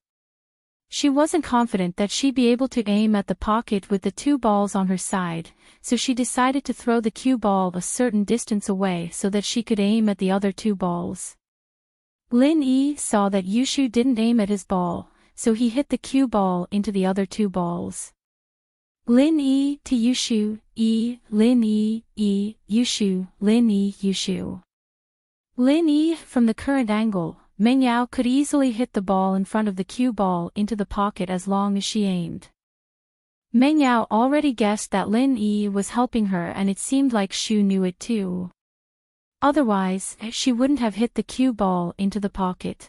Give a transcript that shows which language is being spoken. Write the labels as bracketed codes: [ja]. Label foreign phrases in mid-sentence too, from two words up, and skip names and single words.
[en] She wasn't confident that she'd be able to aim at the pocket with the two balls on her side, so she decided to throw the cue ball a certain distance away so that she could aim at the other two balls. Lin Yi saw that Yushu didn't aim at his ball, so he hit the cue ball into the other two balls. Lin Yi to Yushu, Lin Yi, Yushu, Lin Yi, Yushu. Lin Yi, from the current angle, Meng Yao could easily hit the ball in front of the cue ball into the pocket as long as she aimed. Meng Yao already guessed that Lin Yi was helping her and it seemed like Shu knew it too. Otherwise, she wouldn't have hit the cue ball into the pocket.